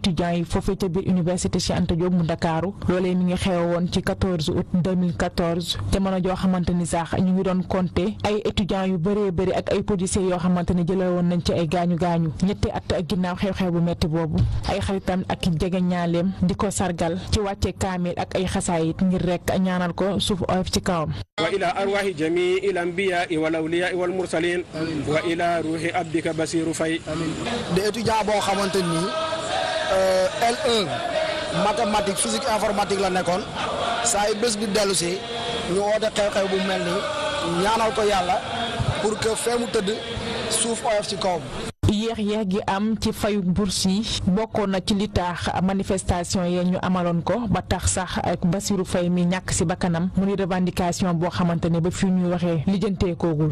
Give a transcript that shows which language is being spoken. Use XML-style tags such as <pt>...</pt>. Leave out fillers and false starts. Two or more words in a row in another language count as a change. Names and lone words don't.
<wo>étudiants yi foofee ca biir université Cheikh Anta Diop mu Ndakaaru loolee mi ngi xewoon ci 14 août 2014 jamono joo xamante ni sax ñu ngi doon compter ay étudiants yu bëree bëri ak ay policiers yoo xamante ni jëlee woon nañ ci ay gaañu ñetti at ak ginnaaw xew-xew bu métti boobu ay xaritam ak jege ñaaleem di ko sargal ci wàcce kaamil ak ay xasaayit ngir rek ñaanal ko suuf oyof ci kawam.</wo> <ar>الأنبياء والأولياء والمرسلين وإلى روح عبدك بصير فاي</ar> <fr>des étudiants</fr> <wo>boo xamante ni L1</wo> <fr>mathématique physique informatique</fr> <wo>la nekkoon saa yu bés bi dellu si ñu woote xew-xew bu mel ni ñaanal ko yàlla</wo> <fr>pour que</fr> <wo>fee mu tëdd suuf oyof ci kawam. yéex gi am ci fayu bourse yi bokkoon na ci li tax manifestation yi ñu amaloon ko ba tax sax ak Bassirou Faye mi ñàkk ci bakkanam mu ni revendication boo xamante ne ba fii ñuy waxee lijjanteekoogul.</wo>